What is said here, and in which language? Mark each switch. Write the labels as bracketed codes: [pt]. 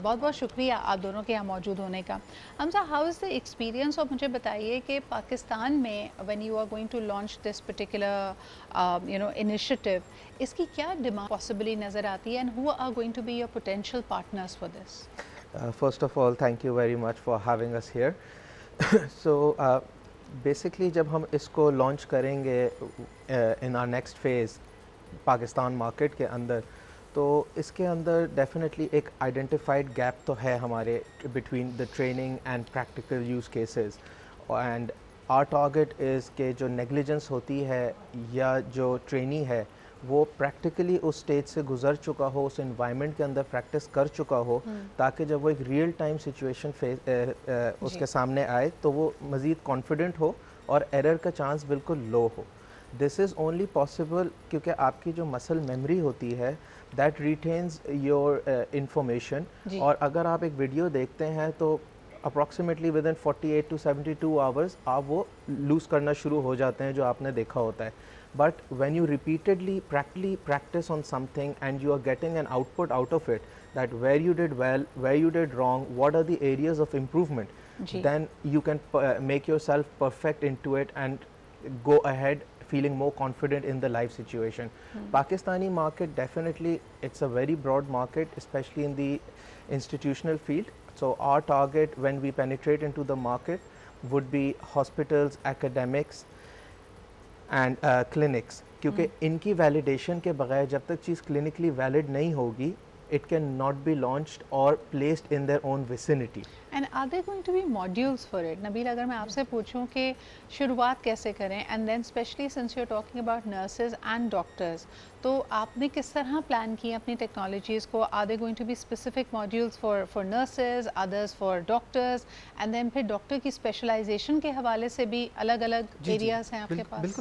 [ur] بہت بہت شکریہ آپ دونوں کے یہاں موجود ہونے کا. حمزہ، [en] How is the experience? [ur] اور مجھے بتائیے کہ پاکستان میں [en] when you are going to launch this particular initiative, [ur] اس کی کیا ڈیمانڈ پاسبلی نظر آتی ہے [en] And who are going to be your potential partners for this? First of all, thank you very much for having us here. So, basically [ur] جب ہم اس کو launch کریں گے [en] in our next phase [ur] Pakistan market کے اندر، تو اس کے اندر ڈیفینیٹلی ایک identified gap تو ہے ہمارے [en] Between the training and practical use cases. And our target is [ur] کہ جو نیگلیجنس ہوتی ہے یا جو ٹرینی ہے وہ پریکٹیکلی اس اسٹیج سے گزر چکا ہو، اس انوائرمنٹ کے اندر پریکٹس کر چکا ہو، تاکہ جب وہ ایک ریئل ٹائم سچویشن اس کے سامنے آئے تو وہ مزید کانفیڈنٹ ہو اور ایرر کا چانس بالکل لو ہو. [en] this is only possible [ur] کیونکہ آپ کی جو مسل میموری ہوتی ہے [en] That retains your information. [ur] اور اگر آپ ایک ویڈیو دیکھتے ہیں تو approximately [en] within 48 to 72 hours [ur] آپ وہ لوز کرنا شروع ہو جاتے ہیں جو آپ نے دیکھا ہوتا ہے. [en] But when you repeatedly practice on something and you are getting an output out of it, that where you did well, where you did wrong, what are the areas of improvement, then you can make yourself perfect into it and go ahead feeling more confident in the life situation. Pakistani market, definitely it's a very broad market, especially in the institutional field. So our target when we penetrate into the market would be hospitals, academics and clinics. [ur] کیونکہ ان کی validation کے بغیر جب تک چیز clinically valid نہیں ہوگی [en] it can not be launched or placed in their own vicinity. And are there going to be modules for it? [ur] نبیل، اگر میں آپ سے پوچھوں کہ شروعات کیسے کریں، [en] and then especially since you're talking about nurses and doctors، [ur] تو آپ نے کس طرح پلان کی اپنی ٹیکنالوجیز کو؟ [en] Are there going to be specific modules for nurses, others for doctors, and then [ur] پھر ڈاکٹر کی اسپیشلائزیشن کے حوالے سے بھی الگ الگ ایریاز ہیں آپ کے پاس؟